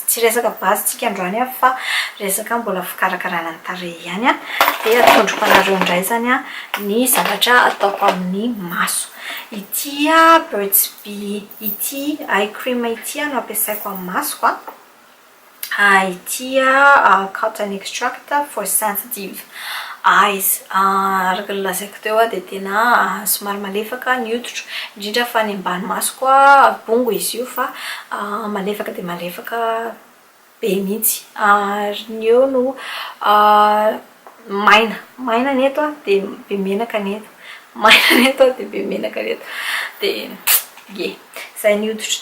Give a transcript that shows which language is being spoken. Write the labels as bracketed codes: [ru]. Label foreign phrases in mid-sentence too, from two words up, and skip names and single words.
[mg] Tsy resaka base tsika androany fa resaka mbola fikarakarana ny tarehy ihany dia atondroko anareo indray zany ny zavatra ataoko amin'ny maso. Ity Pejy ity [en] eye cream [mg] ity no ampiasaiko amin'ny masoko. [en] Ity cotton extract for sensitive eyes. [mg] Araka ny lazaiko teo dia tena somary malefaka ny hoditra indrindra fa ny ambany masoko bongo izy io fa malefaka dia malefaka be mihitsy. Ny eo no maina ny eto dia be menaka ny eto, maina ny eto dia be menaka ny eto dia izay ny hoditra.